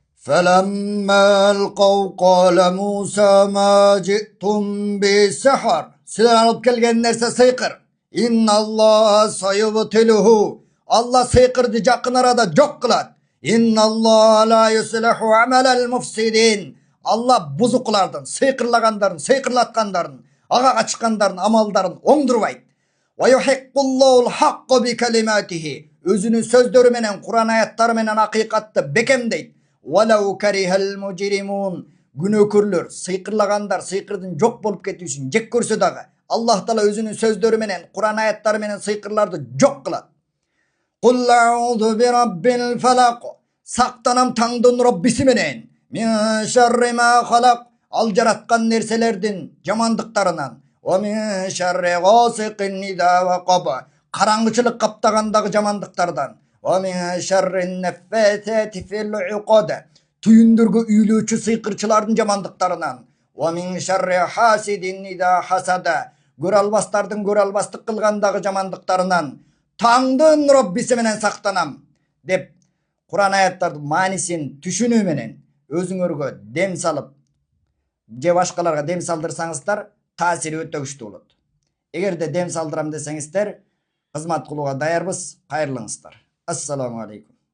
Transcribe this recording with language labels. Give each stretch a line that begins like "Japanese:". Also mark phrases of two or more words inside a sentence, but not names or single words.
Arabic: فَلَمَّا أَلْقَوْا قَالَ مُوسَى مَا جِئْتُمْ بِسِحْرٍ.
Kyrgyz: Силер алып келген нерсе сыйкыр.
Arabic: إن الله سيبطله.
Kyrgyz: Аллах сыйкырды жакын арада жок кылат.
Arabic: إن الله لا يصلح عمل المفسدين.
Kyrgyz: Аллах бузуктардан, сыйкырлагандардын, сыйкырлаткандардын, ага чыккандардын амалдарын оңдобойт.
Arabic: ويحق الله الحق بكلماته.
Kyrgyz: Өзүнүн сөздөрү менен, Куран аяттары менен акыйкатты бекемдейт.
Arabic: ولو كره المجرمون.
Kyrgyz: Күнөөкөрлөр, сыйкырлагандар, сыйкырдын жок болуп кетишин жек көрсө дагы. Аллах Таала өзүнүн сөздөрү менен, Куран аяттары менен сыйкырларды жок кылат.
Arabic: قل أعوذ برب الفلق.
Kyrgyz: Сактанам таңдын Раббиси менен.
Arabic: من شر ما خلق.
Kyrgyz: Ал жараткан нерселерден жамандыктарынан.
Arabic: ومن شر غاسق إذا وقب.
Kyrgyz: Караңгылык каптагандагы жамандыктардан.
Arabic: ومن شر النفاثات في العقد.
Kyrgyz: Түйүндөргө үйлөөчү сыйкырчылардын жамандыктарынан.
Arabic: ومن شر حاسد إذا حسد.
Kyrgyz: Көралбастардын көралбастык кылгандагы жамандыктарынан. Таңдын Раббиси менен сактанам деп Куран аяттардын маанисин түшүнүү менен өзүңөргө дем салып же башкаларга дем салдырсаңыздар таасири өтө күчтүү болот. Эгерде дем салдырам десеңиздер кызмат кылууга даярбыз. Кайырлыңыздар. Ассаламу алейкум.